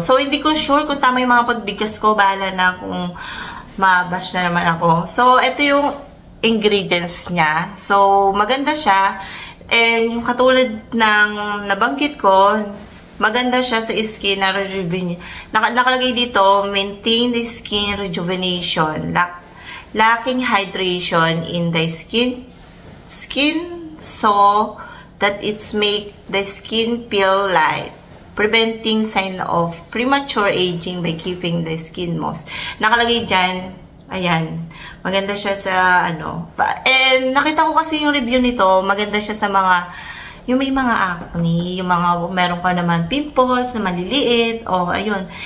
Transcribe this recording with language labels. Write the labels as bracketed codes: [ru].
[tl] So, hindi ko sure kung tama yung mga pagbigkas ko. Bahala na kung mabash na naman ako. So, ito yung ingredients niya. So, maganda siya. And yung katulad ng nabanggit ko, maganda siya sa skin na rejuvenation. Nakalagay dito, [en] maintain the skin rejuvenation. Lacking hydration in the skin so that it's make the skin feel light. Preventing sign of premature aging by keeping the skin moist. [tl] Nakalagay dyan, ayan. Maganda siya sa, and nakita ko kasi yung review nito, maganda siya sa mga, yung may mga acne, yung mga, meron ka naman pimples na maliliit, ayun.